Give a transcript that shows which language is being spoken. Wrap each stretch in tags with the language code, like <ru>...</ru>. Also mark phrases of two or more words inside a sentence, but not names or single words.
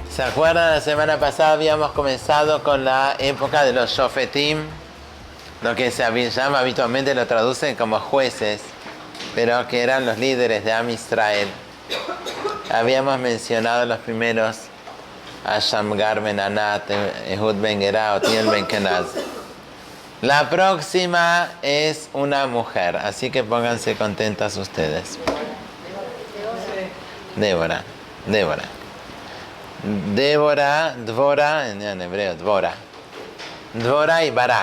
<es>acuerdan? La semana pasada habíamos comenzado con la época de los Shofetim, lo que se llama habitualmente, lo traducen como jueces, pero que eran los líderes de Am Israel. Habíamos mencionado los primeros a Shamgar ben Anat, Ehud ben Gera, Otiel ben Kenaz. La próxima es una mujer, así que pónganse contentas ustedes. Débora. Dvora, en hebreo, Dvora y Barak.</es>